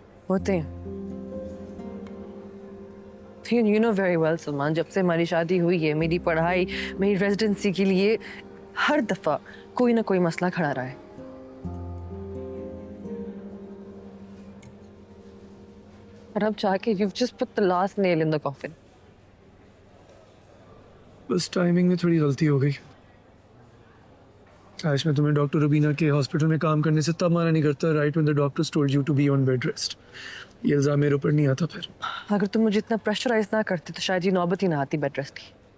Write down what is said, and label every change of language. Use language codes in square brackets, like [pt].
[hi] होते हैं। [en] You know very well, [hi] Salman, जब से हमारी शादी हुई है, मेरी पढ़ाई, मेरी रेजिडेंसी के लिए हर दफा कोई ना कोई मसला खड़ा रहा है। और अब जाके [en] you've just put the last nail in the coffin. [hi] बस टाइमिंग में थोड़ी गलती हो गई। आज मैं तुम्हें डॉक्टर रुबीना के हॉस्पिटल में काम करने से तब मना नहीं करता, [en] Right when the doctors told you to be on bed rest. [hi] ये इल्जाम मेरे ऊपर नहीं आता फिर। अगर तुम मुझे इतना प्रेशराइज ना करते तो शायद ये नौबत ही ना आती बेड रेस्ट की।